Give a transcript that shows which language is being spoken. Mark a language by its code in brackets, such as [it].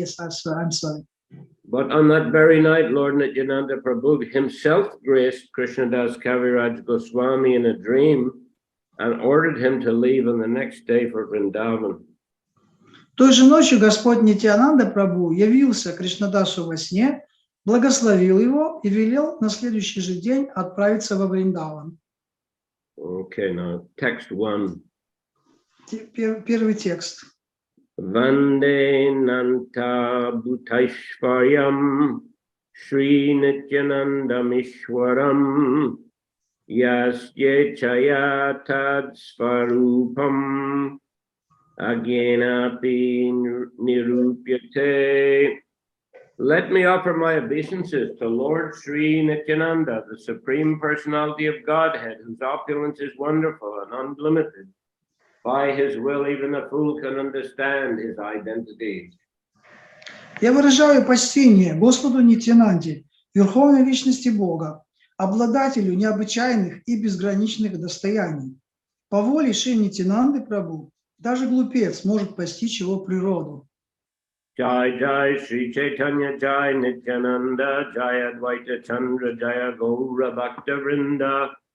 [en] Yes, I'm sorry. But on that very night, Lord Nityananda Prabhu himself graced Krishnadas Kaviraj Goswami in a dream and ordered him to leave on the next day for Vrindavan. [ru] Той же ночью Господь Нитьянанда Прабху явился Кришнадасу во сне, благословил его и велел на следующий же день отправиться во Вриндаван. [en] Okay, now text 1. [ru] Первый текст. [sa] Vande Nanta Bhutaishvaryam Shri Nityananda Mishwaram Yasye Chayatad Svarupam Agyenapi Nirupyate. [en] Let me offer my obeisances to Lord Sri Nityananda, the Supreme Personality of Godhead, whose opulence is wonderful and unlimited. By his will, even a fool can understand his identity. [ru] Я выражаю почтение Господу Нитьянанде, Верховной Личности Бога, обладателю необычайных и безграничных достояний. По воле Шри Нитьянанды Прабху даже глупец может постичь его природу. [sa] Jai Jai Sri Chaitanya Jai Nityananda Jai Advaita Chandra Jaya Gaura Bhakta Vrinda.